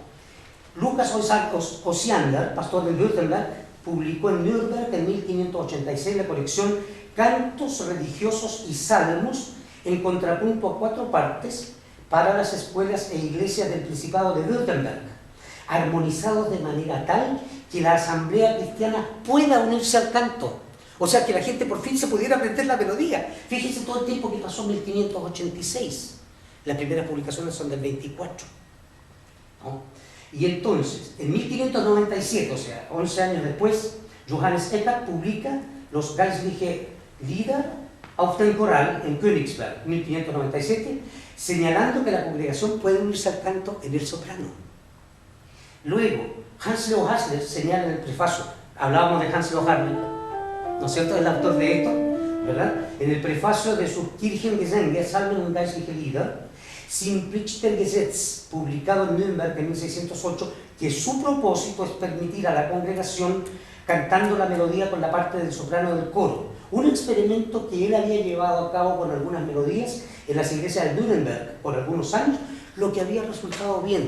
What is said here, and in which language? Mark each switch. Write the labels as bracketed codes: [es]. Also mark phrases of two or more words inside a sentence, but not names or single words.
[es] Lucas Osiander, pastor de Württemberg, publicó en Nuremberg en 1586 la colección Cantos religiosos y salmos en contrapunto a 4 partes para las escuelas e iglesias del Principado de Württemberg, armonizados de manera tal que la asamblea cristiana pueda unirse al canto. O sea, que la gente por fin se pudiera aprender la melodía. Fíjense todo el tiempo que pasó en 1586. Las primeras publicaciones son del 24, ¿no? Y entonces, en 1597, o sea, 11 años después, Johannes Eckert publica los Geistliche Lieder auf den Choral en Königsberg, 1597, señalando que la congregación puede unirse al canto en el soprano. Luego, Hans-Leo Hasler señala en el prefacio, hablábamos de Hans-Leo Hasler, ¿no es cierto?, el autor de esto, ¿verdad?, en el prefacio de su Kirchengesänge, Salmen und Geistliche Lieder, Simplichtergesetz, publicado en Nuremberg en 1608, que su propósito es permitir a la congregación cantando la melodía con la parte del soprano del coro, un experimento que él había llevado a cabo con algunas melodías en las iglesias de Nuremberg por algunos años, lo que había resultado bien.